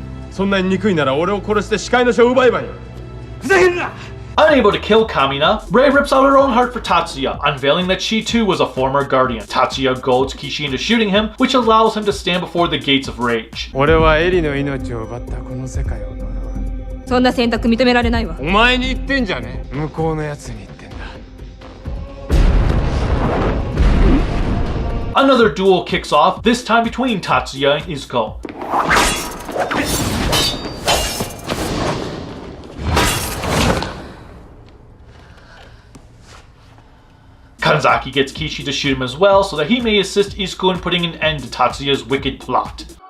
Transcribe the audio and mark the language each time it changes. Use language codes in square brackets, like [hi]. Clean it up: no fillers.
[ja] そんなに憎いなら俺を殺して視界の書を奪えばいい。ふざけんな！ [en] Unable to kill Kamina, Rei rips out her own heart for Tatsuya, unveiling that she too was a former guardian. Tatsuya goads Kishi into shooting him, which allows him to stand before the gates of rage. [ja] 俺はエリの命を奪ったこの世界を呪う。そんな選択認められないわ。お前に言ってんじゃねえ。向こうのやつに言ってんだ。 [en] Another duel kicks off, this time between Tatsuya and Izuko. Kanzaki gets Kishi to shoot him as well so that he may assist Izuko in putting an end to Tatsuya's wicked plot.